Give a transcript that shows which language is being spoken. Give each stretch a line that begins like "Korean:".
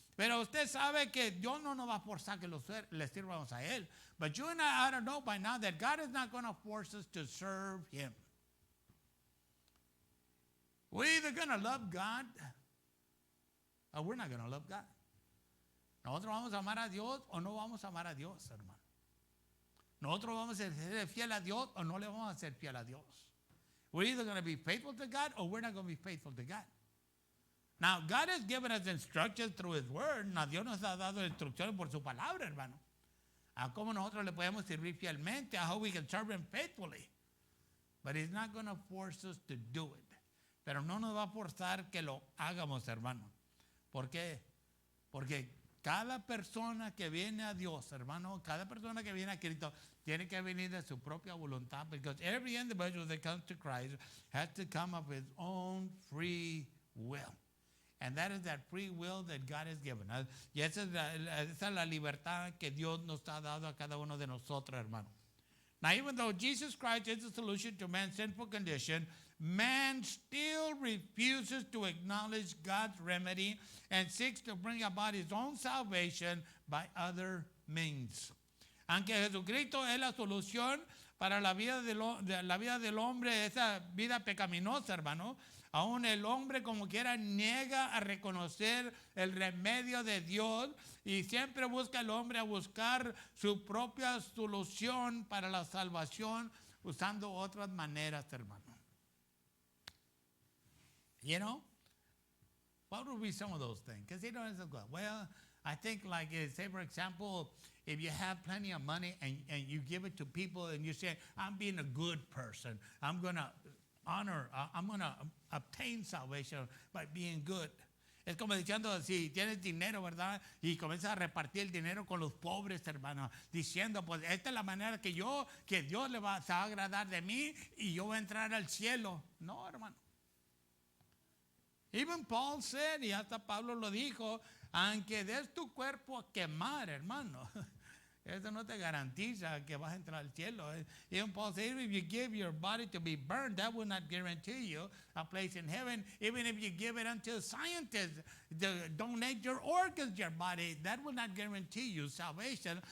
Spanish: Pero usted sabe que Dios no nos va a forzar que le sirvamos a Él.
English: But you and I ought to know by now that God is not going to force us to serve Him. We're either going to love God or we're not going to love God.
Spanish: Nosotros vamos a amar a Dios o no vamos a amar a Dios, hermano. Nosotros vamos a ser fiel a Dios o no le vamos a ser fiel a Dios.
English: We're either going to be faithful to God or we're not going to be faithful to God. Now, God has given us instructions through His Word.
Spanish: Now, Dios nos ha dado instrucciones por su palabra, hermano. A cómo nosotros le podemos servir fielmente, a
English: how we can serve Him faithfully. But He's not going to force us to do it.
Spanish: Pero no nos va a forzar que lo hagamos, hermano. ¿Por qué? Porque cada persona que viene a Dios, hermano, cada persona que viene a Cristo, tiene que venir de su propia voluntad.
English: Because every individual that comes to Christ has to come of his own free will. And that is that free will that God has given us.
Spanish: Y esa es la libertad que Dios nos ha dado a cada uno de nosotros, hermano.
English: Now, even though Jesus Christ is the solution to man's sinful condition, man still refuses to acknowledge God's remedy and seeks to bring about his own salvation by other means.
Spanish: Aunque Jesucristo es la solución para la vida del hombre, esa vida pecaminosa, hermano, aún el hombre como quiera niega a reconocer el remedio de Dios y siempre busca el hombre a buscar su propia solución para la salvación usando otras maneras, hermano.
English: You know, what would be some of those things? Because well, I think like, say for example, if you have plenty of money and you give it to people and you say, I'm being a good person, I'm going to obtain salvation by being good.
Spanish: Es como diciendo, si tienes dinero, ¿verdad? Y comienzas a repartir el dinero con los pobres, hermano. Diciendo, pues esta es la manera que Dios se va a agradar de mí y yo voy a entrar al cielo. No, hermano.
English: Even Paul said,
Spanish: y hasta Pablo lo dijo, aunque des tu cuerpo a quemar, hermano. Eso no te garantiza que vas a entrar al cielo.
English: Even Paul said, if you give your body to be burned, that will not guarantee you a place in heaven. Even if you give it unto scientists, donate your organs, your body, that will not guarantee you salvation.